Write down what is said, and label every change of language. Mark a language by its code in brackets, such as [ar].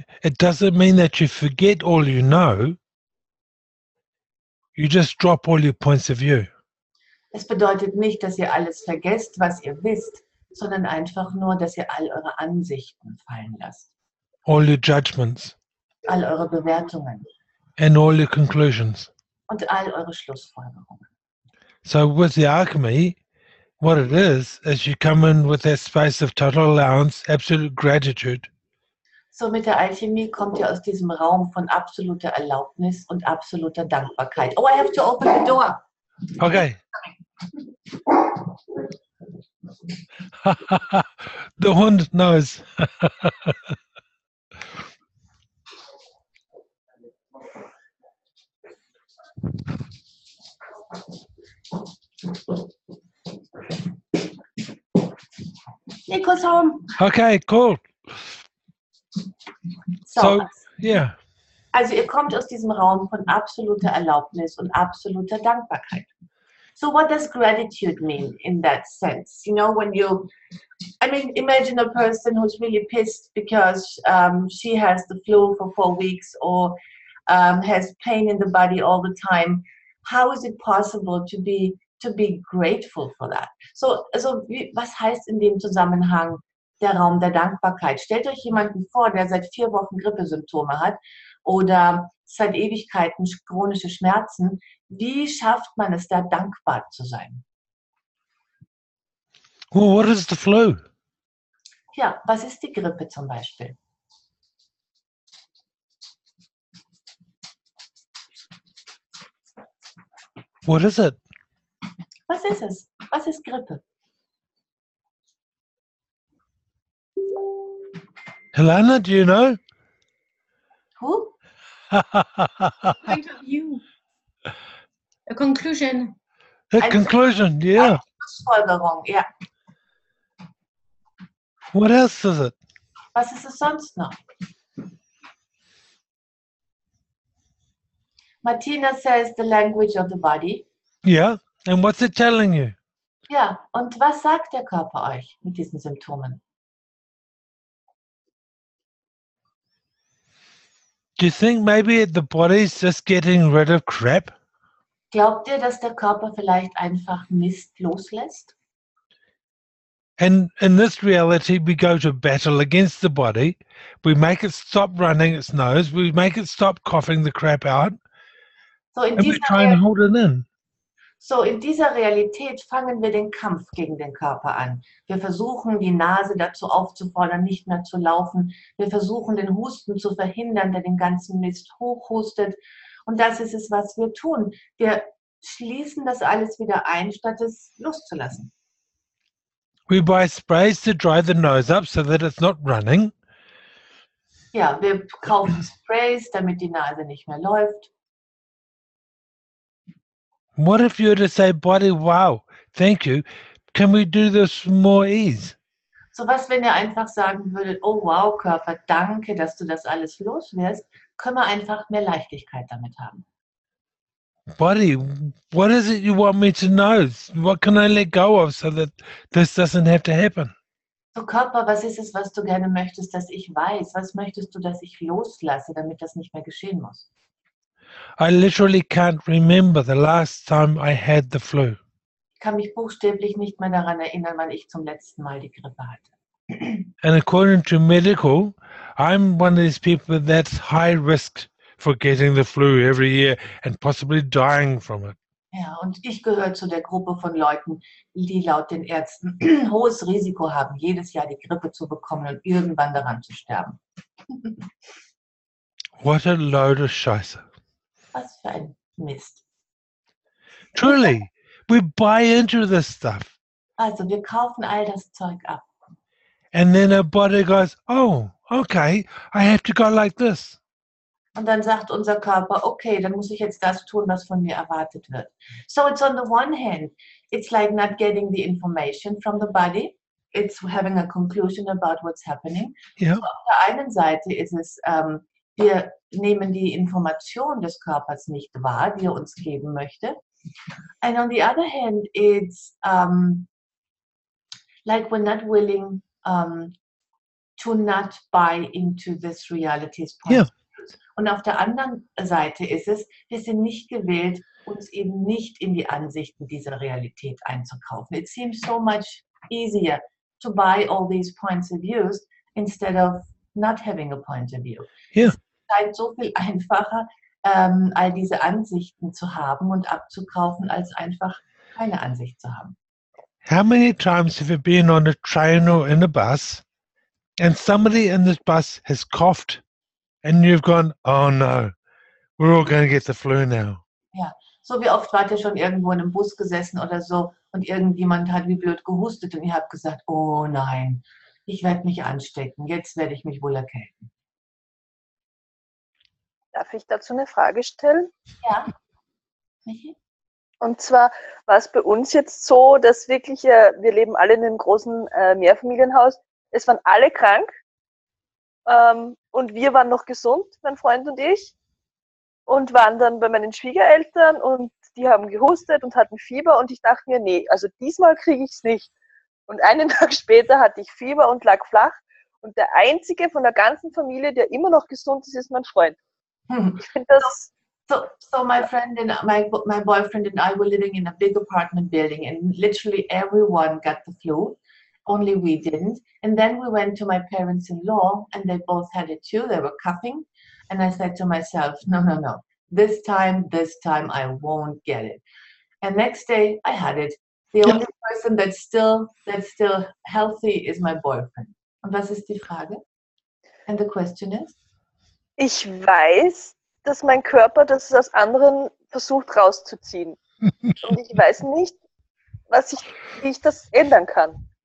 [en] It doesn't mean that you forget all you know. You just drop all your points of view. [de] Es bedeutet nicht, dass ihr alles vergesst, was ihr wisst, sondern einfach nur, dass ihr all eure Ansichten fallen lasst. [en] All your judgments [de] All eure Bewertungen [en] and all your conclusions. [de] und all eure Schlussfolgerungen. [en] So with the alchemy, what it is you come in with that space of total allowance, absolute gratitude. [de] So mit der Alchemie kommt ihr aus diesem Raum von absoluter Erlaubnis und absoluter Dankbarkeit. [en] Oh, I have to open the door. Okay. The Hund knows. Nico's home. Okay, cool. So, yeah. [de] Also ihr kommt aus diesem Raum von absoluter Erlaubnis und absoluter Dankbarkeit. [en] So what does gratitude mean in that sense? You know, when you, I mean, imagine a person who's really pissed because she has the flu for 4 weeks or has pain in the body all the time. How is it possible to be grateful for that? [de] So, also, was heißt in dem Zusammenhang der Raum der Dankbarkeit? Stellt euch jemanden vor, der seit 4 Wochen Grippesymptome hat oder seit Ewigkeiten chronische Schmerzen. Wie schafft man es, da dankbar zu sein? [en] Well, what is the flu? [de] Ja, was ist die Grippe zum Beispiel? [en] What is it? [de] Was ist es? Was ist Grippe? [en] Helena, do you know? Who? Point of view. A conclusion. The conclusion, yeah. [de] Schlussfolgerung, ja. [en] What else is it? [de] Was ist es sonst noch? [en] Martina says the language of the body. Yeah. And what's it telling you? [de] Ja, und was sagt der Körper euch mit diesen Symptomen? [en] Do you think maybe the body's just getting rid of crap? [de] Glaubt ihr, dass der Körper vielleicht einfach Mist loslässt? [en] And in this reality, we go to battle against the body. We make it stop running its nose. We make it stop coughing the crap out. So in And we try and hold it in. [de] So in dieser Realität fangen wir den Kampf gegen den Körper an. Wir versuchen, die Nase dazu aufzufordern, nicht mehr zu laufen. Wir versuchen, den Husten zu verhindern, der den ganzen Mist hochhustet. Und das ist es, was wir tun. Wir schließen das alles wieder ein, statt es loszulassen. [en] We buy sprays to dry the nose up so that it's not running. [de] Ja, wir kaufen Sprays, damit die Nase nicht mehr läuft. [en] What if you were to say, body, wow, thank you. Can we do this with more ease? [de] So was, wenn ihr einfach sagen würdet, oh wow, Körper, danke, dass du das alles loswirst, können wir einfach mehr Leichtigkeit damit haben. [en] Body, what is it you want me to know? What can I let go of so that this doesn't have to happen? [de] So Körper, was ist es, was du gerne möchtest, dass ich weiß? Was möchtest du, dass ich loslasse, damit das nicht mehr geschehen muss? [en] I literally can't remember the last time I had the flu. [de] Ich kann mich buchstäblich nicht mehr daran erinnern, wann ich zum letzten Mal die Grippe hatte. [en] And according to medical, I'm one of these people that's high risk for getting the flu every year and possibly dying from it. [de] Ja, und ich gehöre zu der Gruppe von Leuten, die laut den Ärzten hohes Risiko haben, jedes Jahr die Grippe zu bekommen und irgendwann daran zu sterben. [en] What a load of scheiße. [de] Was für ein Mist. [en] Truly, we buy into this stuff. [de] Also wir kaufen all das Zeug ab. [en] And then our body goes, oh, okay, I have to go like this. [de] Und dann sagt unser Körper, okay, dann muss ich jetzt das tun, was von mir erwartet wird. [en] So it's on the one hand, it's like not getting the information from the body. It's having a conclusion about what's happening. Yeah. [de] So auf der einen Seite ist es, wir nehmen die Information des Körpers nicht wahr, die er uns geben möchte. [en] And on the other hand, it's like we're not willing to not buy into this reality's point. Yeah. [de] Und auf der anderen Seite ist es, wir sind nicht gewillt, uns eben nicht in die Ansichten dieser Realität einzukaufen. [en] It seems so much easier to buy all these points of views instead of not having a point of view. Yeah. [de] Es scheint so viel einfacher, all diese Ansichten zu haben und abzukaufen, als einfach keine Ansicht zu haben. [en] How many times have you been on a train or in a bus and somebody in this bus has coughed and you've gone, oh no, we're all going to get the flu now. [de] Ja, so wie oft wart ihr schon irgendwo in einem Bus gesessen oder so und irgendjemand hat wie blöd gehustet und ihr habt gesagt, oh nein, ich werde mich anstecken, jetzt werde ich mich wohl erkälten. Darf ich dazu eine Frage stellen? Ja, Michi? Und zwar war es bei uns jetzt so, dass wirklich, wir leben alle in einem großen Mehrfamilienhaus, es waren alle krank und wir waren noch gesund, mein Freund und ich, und waren dann bei meinen Schwiegereltern und die haben gehustet und hatten Fieber und ich dachte mir, nee, also diesmal kriege ich es nicht. Und einen Tag später hatte ich Fieber und lag flach und der einzige von der ganzen Familie, der immer noch gesund ist, ist mein Freund. Ich finde das... [en] So my friend and my boyfriend and I were living in a big apartment building and literally everyone got the flu, only we didn't. And then we went to my parents-in-law and they both had it too. They were coughing. And I said to myself, no. This time I won't get it. And next day I had it. The only person that's still healthy is my boyfriend. [de] Und was ist die Frage? [en] And the question is? [de] Ich weiß, dass mein Körper das aus anderen versucht rauszuziehen. Und ich weiß nicht, wie ich das ändern kann.